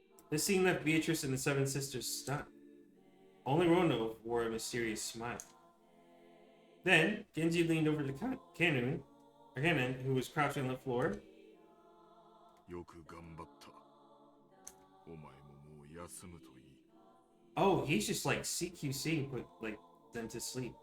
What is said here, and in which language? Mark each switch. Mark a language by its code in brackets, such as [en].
[en] This scene left Beatrice and the seven sisters stunned. Only Ronov wore a mysterious smile. Then, Genji leaned over to Kanon, who was crouching on the floor. [ja] よく頑張った。お前ももう休むといい。 [en] Oh, he's just like CQC and put like them to sleep.